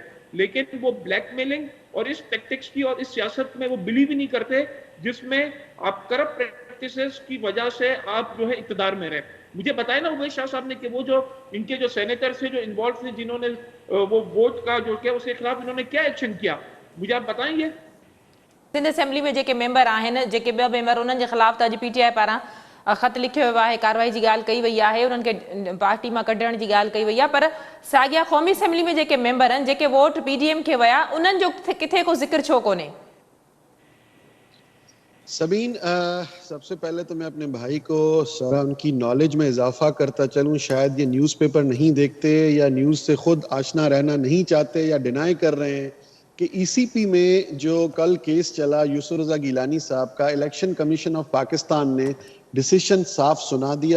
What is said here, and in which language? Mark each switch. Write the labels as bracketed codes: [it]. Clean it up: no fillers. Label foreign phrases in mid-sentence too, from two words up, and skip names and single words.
[ur] لیکن وہ بلیک میلنگ اور اس ٹیکٹکس کی اور اس سیاست میں وہ بلیو ہی نہیں کرتے جس میں آپ [en] corrupt practices [ur] کی وجہ سے آپ جو ہے اقتدار میں رہے. مجھے بتائیں نا اویس شاہ صاحب نے کہ وہ جو ان کے جو سینیٹر سے جو انوالو تھے جنہوں نے وہ ووٹ کا جو کیا اس کے خلاف انہوں نے کیا ایکشن کیا، مجھے آپ بتائیں. یہ سندھ اسمبلی میں [sd] जेके मेंबर आहिनि, जेके ॿ मेंबर उन्हनि जे ख़िलाफ़ त अॼु PTI पारां ख़त लिखियो वियो आहे, कार्रवाई जी ॻाल्हि कई वई आहे, उन्हनि खे पार्टी मां कढण जी ॻाल्हि कई वई आहे. पर साॻिया क़ौमी असेंबली में जेके मेंबर आहिनि, जेके वोट PDM खे विया, उन्हनि जो किथे को ज़िक्र छो कोन्हे? [ur] سبین، سب سے پہلے تو میں اپنے بھائی کو ذرا ان کی نالج میں اضافہ کرتا چلوں. شاید یہ نیوز پیپر نہیں دیکھتے یا نیوز سے خود آشنا رہنا نہیں چاہتے یا ڈینائی کر رہے ہیں کہ ای سی پی میں جو کل کیس چلا یوسف رضا گیلانی صاحب کا، الیکشن کمیشن آف پاکستان نے ڈیسیشن صاف سنا دیا.